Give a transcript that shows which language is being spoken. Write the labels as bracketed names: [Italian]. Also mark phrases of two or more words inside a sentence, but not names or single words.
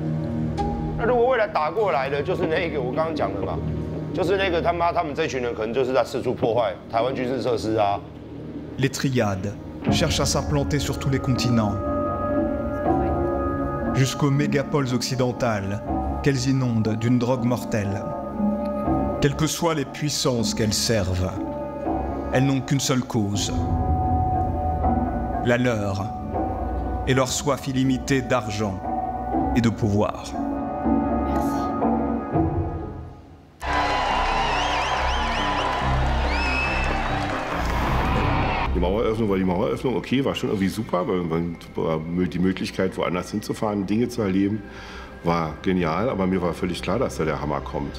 [Chinese] 那如果未来打过来的，就是那个我刚刚讲的嘛，就是那个他们这群人可能就是在四处破坏台湾军事设施啊。 [French] Les triades cherchent à s'implanter sur tous les continents, jusqu'aux mégapoles occidentales qu'elles inondent d'une drogue mortelle. Quelles que soient les puissances qu'elles servent, elles n'ont qu'une seule cause, la leur, et leur soif illimitée d'argent et de pouvoir. [German] Die Maueröffnung war die Maueröffnung, okay, war schon irgendwie super, weil die Möglichkeit, woanders hinzufahren, Dinge zu erleben, war genial, aber mir war völlig klar, dass da der Hammer kommt.